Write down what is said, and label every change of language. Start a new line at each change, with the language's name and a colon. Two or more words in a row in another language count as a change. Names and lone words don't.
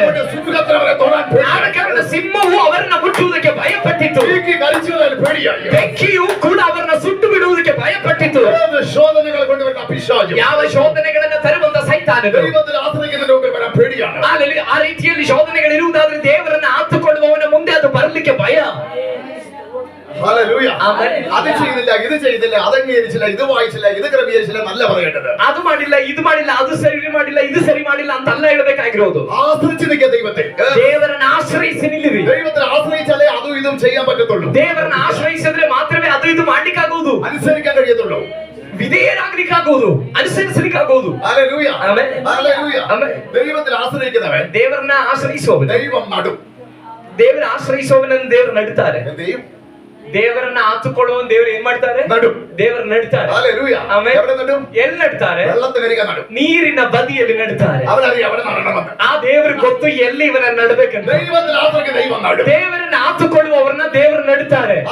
Kannada: ಆದ ಕಾರಣ ಸಿಂಹವು ಅವರನ್ನ ಮುಟ್ಟುವುದಕ್ಕೆ ಭಯಪಟ್ಟಿತು. ಬೆಂಕಿಯು ಕೂಡ ಅವರನ್ನ ಸುಟ್ಟು ಬಿಡುವುದಕ್ಕೆ ಭಯಪಟ್ಟಿತು. ಯಾವ ಶೋಧನೆಗಳನ್ನ ತರುವಂತ ಸೈತಾನಗಳು ಆ ರೀತಿಯಲ್ಲಿ ಶೋಧನೆಗಳಿರುವುದಾದ್ರೆ ದೇವರನ್ನ ಆತುಕೊಳ್ಳುವವನ ಮುಂದೆ ಅದು ಬರಲಿಕ್ಕೆ ಭಯ.
Malayalam: അത് ചെയ്തില്ല, ഇത് ചെയ്തില്ല, അതംഗീകരിച്ചില്ല, ഇത് വായിച്ചില്ല, ഇത് ക്രമീകരിച്ചില്ല എന്നല്ല പറയേണ്ടത്.
Kannada: ಅದು ಮಾಡಿಲ್ಲ, ಇದು ಮಾಡಿಲ್ಲ, ಅದು ಸರಿ ಮಾಡಿಲ್ಲ, ಇದು ಸರಿ ಮಾಡಿಲ್ಲ ಅಂತಲ್ಲ ಹೇಳಬೇಕಾಗಿರೋದು.
Malayalam: ആശ്രയിച്ച് നിൽക്കുക ദൈവത്തെ.
Kannada: ದೇವರನ್ನ ಆಶ್ರಯಿಸಿ ನಿಲ್ಲಿರಿ.
Malayalam: ദൈവത്തെ ആശ്രയിച്ചാലേ അതും ഇതും ചെയ്യാൻ പറ്റത്തുള്ളൂ.
Kannada: ದೇವರನ್ನ ಆಶ್ರಯಿಸಿದ್ರೆ ಮಾತ್ರವೇ ಅದು ಇದು ಮಾಡ್ಲಿಕ್ಕಾಗುವುದು,
Malayalam: അനുസരിക്കാൻ കഴിയത്തുള്ളൂ,
Kannada: ವಿಧೇಯರಾಗ್ಲಿಕ್ಕಾಗುವುದು, ಅನುಸರಿಸಲಿಕ್ಕಾಗುವುದು.
Malayalam: ഹല്ലേലൂയ,
Kannada: ಆಮೆನ್,
Malayalam: ഹല്ലേലൂയ.
Kannada: ಆಮೆನ್.
Malayalam: ദൈവത്തിൽ ആശ്രയിക്കുന്നവൻ
Kannada: ದೇವರನ್ನ ಆಶ್ರಯಿಸುವವನು,
Malayalam: ദൈവം നടും.
Kannada: ದೇವರ ಆಶ್ರಯಿಸುವವನನ್ನು ದೇವರು ನಡುತ್ತಾರೆ. ದೇವರನ್ನ ಆತುಕೊಳ್ಳುವ ದೇವರು ಏನ್ ಮಾಡ್ತಾರೆ? ನಡು. ದೇವರು ನಡುತ್ತಾರೆ. ಎಲ್ಲಿ ನಡುತ್ತಾರೆ? ನೀರಿನ ಬದಿಯಲ್ಲಿ ನಡುತ್ತಾರೆ. ಆ ದೇವರಿಗೆ ಗೊತ್ತು ಎಲ್ಲಿ ಇವನ ನಡಬೇಕಂತ. ದೇವರನ್ನ ಆತುಕೊಳ್ಳುವವರನ್ನ ದೇವರು ನಡುತ್ತಾರೆ.